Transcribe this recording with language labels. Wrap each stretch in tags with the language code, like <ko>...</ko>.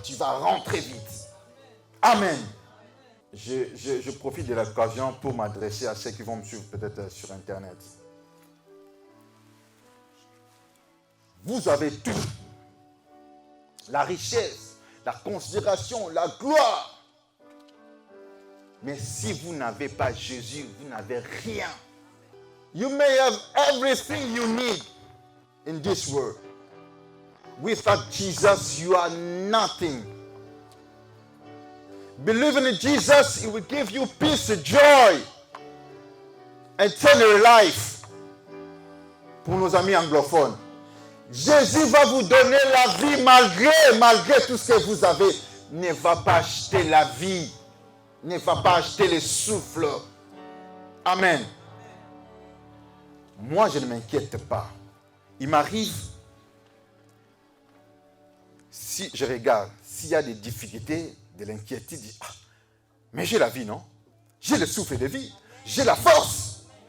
<fr>Tu vas rentrer vite. Amen. Je profite de l'occasion pour m'adresser à ceux qui vont me suivre peut-être sur Internet. Vous avez tout. La richesse, la considération, la gloire. Mais si vous n'avez pas Jésus, vous n'avez rien.</fr> <en>You may have everything you need in this world. Without Jesus, you are nothing. Believe in Jesus, He will give you peace, joy, eternal life.</en> <fr>Pour nos amis anglophones. Jésus va vous donner la vie malgré tout ce que vous avez. Ne va pas acheter la vie. Ne va pas acheter le souffle. Amen. Moi, je ne m'inquiète pas. Il m'arrive, si je regarde, s'il y a des difficultés, de l'inquiétude, mais j'ai la vie, non? J'ai le souffle de vie. J'ai la force.</fr>